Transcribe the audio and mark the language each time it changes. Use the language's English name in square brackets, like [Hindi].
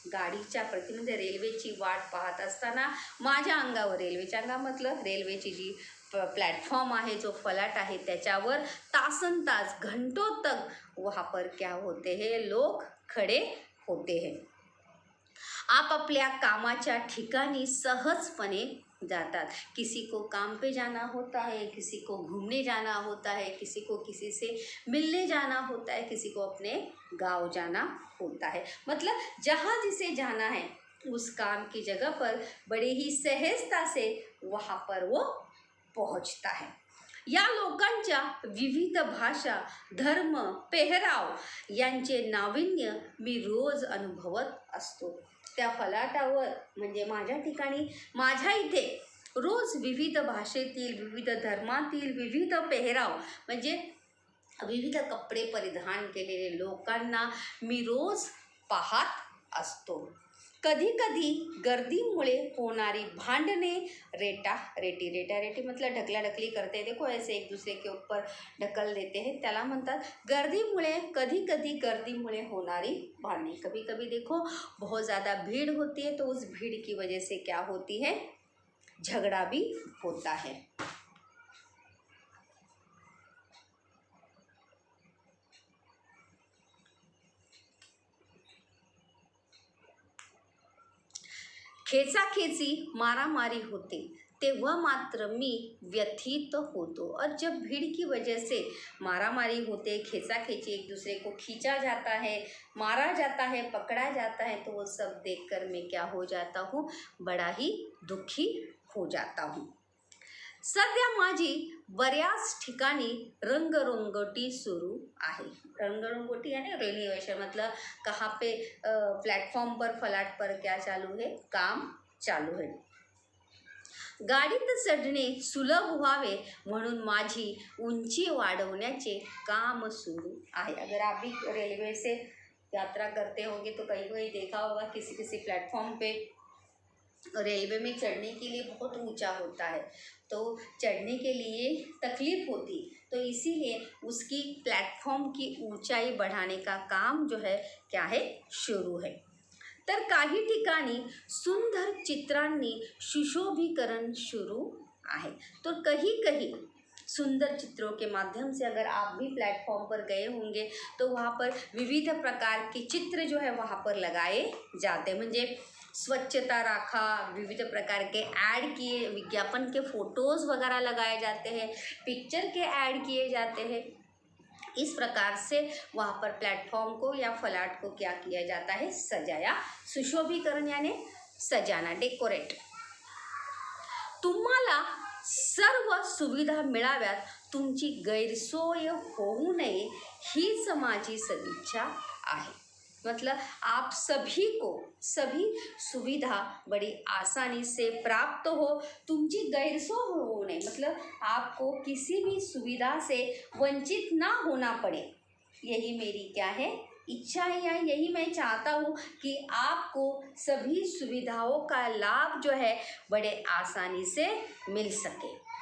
[Marathi] गाडीच्या म्हणजे रेल्वेची वाट पाहत असताना माझ्या अंगावर, रेल्वेच्या अंगा मतलब रेल्वेची जी प्लेटफॉर्म आहे, जो फलाट आहे, त्याच्यावर तासन तास, [Hindi] घंटों तक वहाँ पर क्या होते हैं, लोग खड़े होते हैं. [Marathi] आप अपल्या कामाच्या ठिकाणी सहजपणे जातात. [Hindi] किसी को काम पे जाना होता है, किसी को घूमने जाना होता है, किसी को किसी से मिलने जाना होता है, किसी को अपने गांव जाना होता है. मतलब जहाँ जिसे जाना है उस काम की जगह पर बड़े ही सहजता से वहाँ पर वो पहुँचता है. [Marathi] या लोकांच्या विविध भाषा, धर्म, पेहराव यांचे नाविन्य मी रोज अनुभवत असतो. त्या फलाटावर म्हणजे माझ्या ठिकाणी, माझ्या इथे रोज विविध भाषेतील, विविध धर्मातील, विविध पेहराव म्हणजे विविध कपडे परिधान केलेले लोकांना मी रोज पाहत असतो. कधी कधी गर्दीमुळे होणारी भांडणे, रेटा-रेटी मतलब ढकलाढकली करते, [Hindi] देखो ऐसे एक दूसरे के ऊपर ढकल देते हैं, [Marathi] त्याला म्हणतात गर्दीमुळे. कधी कधी गर्दीमुळे होणारी भांडणे. [Hindi] कभी कभी देखो बहुत ज़्यादा भीड़ होती है, तो उस भीड़ की वजह से क्या होती है, झगड़ा भी होता है. [Marathi] खेचाखेची, मारामारी होते तेव्हा मात्र मी व्यथित होतो. [Hindi] और जब भीड़ की वजह से मारामारी होते, खेचाखेची, एक दूसरे को खींचा जाता है, मारा जाता है, पकड़ा जाता है, तो वो सब देखकर मैं क्या हो जाता हूँ, बड़ा ही दुखी हो जाता हूँ. [Marathi] सध्या माझी बऱ्याच ठिकाणी रंगरंगोटी सुरू आहे. [Hindi] रंगरंगोटी यानी रेनोवेशन, मतलब कहाँ पे प्लेटफॉर्म पर, फलाट पर क्या चालू है, काम चालू है. [Marathi] गाडीत चढणे सुलभ व्हावे म्हणून माझी उंची वाढवण्याचे काम सुरू आहे. [Hindi] अगर आप भी रेलवे से यात्रा करते होंगे तो कहीं कहीं देखा होगा किसी किसी प्लेटफॉर्म पे रेलवे में चढ़ने के लिए बहुत ऊंचा होता है, तो चढ़ने के लिए तकलीफ़ होती, तो इसीलिए उसकी प्लेटफॉर्म की ऊंचाई बढ़ाने का काम जो है क्या है, शुरू है. [Marathi] तर काही ठिकाणी सुंदर चित्रांनी सुशोभीकरण शुरू आहे. [Hindi] तो कहीं कहीं सुंदर चित्रों के माध्यम से अगर आप भी प्लेटफॉर्म पर गए होंगे तो वहाँ पर विविध प्रकार के चित्र जो है वहाँ पर लगाए जाते हैं. [Marathi] म्हणजे स्वच्छता राखा, [Hindi] विविध प्रकार के ऐड किए, विज्ञापन के फ़ोटोज़ वगैरह लगाए जाते हैं, पिक्चर के ऐड किए जाते हैं. इस प्रकार से वहाँ पर प्लेटफॉर्म को या फलाट को क्या किया जाता है, सजाया. सुशोभीकरण यानी सजाना, डेकोरेट. [Marathi] तुम्हाला सर्व सुविधा मिळाव्यात, तुमची गैरसोय होऊ नये हीच माझी सदिच्छा आहे. [Hindi] मतलब आप सभी को सभी सुविधा बड़ी आसानी से प्राप्त हो, [Marathi] तुमची गैरसोय होऊ नये, [Hindi] मतलब आपको किसी भी सुविधा से वंचित ना होना पड़े। यही मेरी क्या है, इच्छा है, या यही मैं चाहता हूँ कि आपको सभी सुविधाओं का लाभ जो है बड़े आसानी से मिल सके।